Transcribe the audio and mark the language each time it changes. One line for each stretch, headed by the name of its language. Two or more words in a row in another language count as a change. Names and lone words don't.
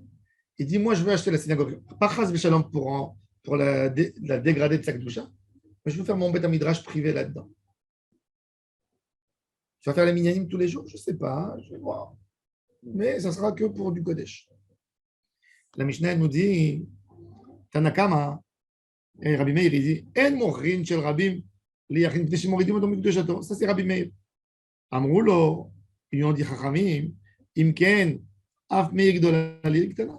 French: Il dit, moi, je veux acheter la synagogue. Pas
Hebrew: חס ושלום
French: pour la dégrader de sa kedusha, mais je veux faire mon beth midrash privé là-dedans. Tu vas faire les minyanim tous les jours? Je ne sais pas, je vais voir. Mais ça sera que pour du Kodesh. La Mishnah elle nous dit, Tanakama, et Rabbi Meir, il dit,
Hebrew: אין מוכרין של רבים ליחיד מפני שמורידין אותו מקדושתו.
French: Ça, c'est Rabbi Meir.
Hebrew: אמרו לו,
French: ils lui ont dit,
Hebrew: חכמים, אם כן, אף מעיר גדולה לעיר קטנה.